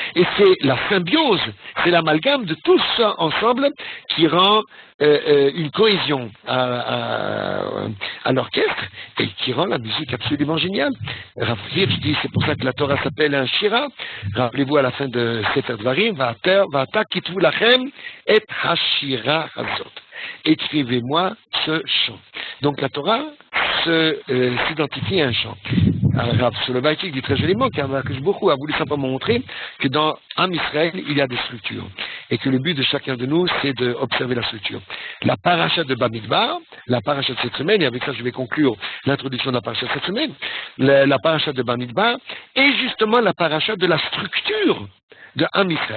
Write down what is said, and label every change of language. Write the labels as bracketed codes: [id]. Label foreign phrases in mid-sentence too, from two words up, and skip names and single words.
[fr] Et c'est la symbiose, c'est l'amalgame de tout ça ensemble qui rend une cohésion à l'orchestre et qui rend la musique absolument géniale. Je dis, c'est pour ça que la Torah s'appelle un shira. Rappelez-vous à la fin de Sefer Dvarim, [he] ועתה כתבו לכם את השירה הזאת. [fr] Écrivez-moi ce chant. Donc la Torah s'identifie à un chant. Rav Soloveitchik dit très joliment qu' [he] הקדוש ברוך הוא [fr] a voulu simplement montrer que dans [he] עם ישראל, [fr] il y a des structures. Et que le but de chacun de nous, c'est d'observer la structure. La paracha de Bamidbar, la paracha de cette semaine, et avec ça je vais conclure l'introduction de la paracha de cette semaine, la paracha de Bamidbar est justement la paracha de la structure de [he] עם ישראל.